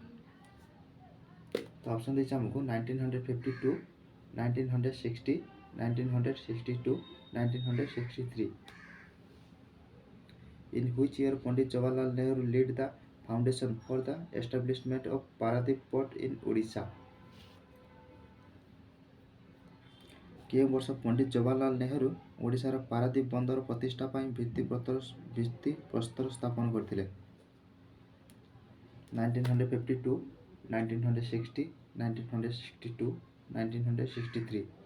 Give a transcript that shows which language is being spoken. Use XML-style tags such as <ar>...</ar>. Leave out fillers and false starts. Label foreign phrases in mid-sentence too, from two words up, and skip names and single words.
<or>ତ ଅପସନ୍ ଦେଇଛି ଆମକୁ 1952, 1960, 1962, 1963।</or> <en>In which year Pandit Jawaharlal Nehru laid the foundation for the establishment of Paradip Port in Odisha?</en> <or>କେଉଁ ବର୍ଷ ପଣ୍ଡିତ ଜବାହରଲାଲ ନେହେରୁ ଓଡ଼ିଶାର ପାରାଦୀପ ବନ୍ଦର ପ୍ରତିଷ୍ଠା ପାଇଁ ଭିତ୍ତିପ୍ରସ୍ତର ସ୍ଥାପନ କରିଥିଲେ? 1952, 1960, 1962, 1963।</or>